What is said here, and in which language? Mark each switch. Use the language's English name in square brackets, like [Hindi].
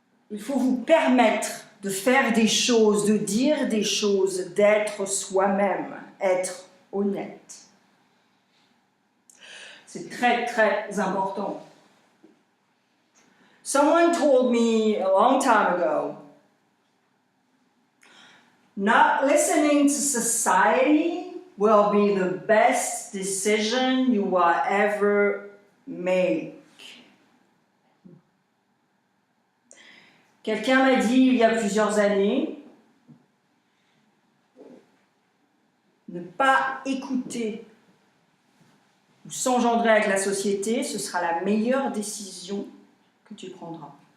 [French] Il faut vous permettre de faire des choses, de dire des choses, d'être soi-même, être honnête. C'est très, très important. [English] Someone told me a long time ago, not listening to society will be the best decision you will ever make. [French] Quelqu'un m'a dit il y a plusieurs années, ne pas écouter ou s'engendrer avec la société, ce sera la meilleure décision que tu prendras.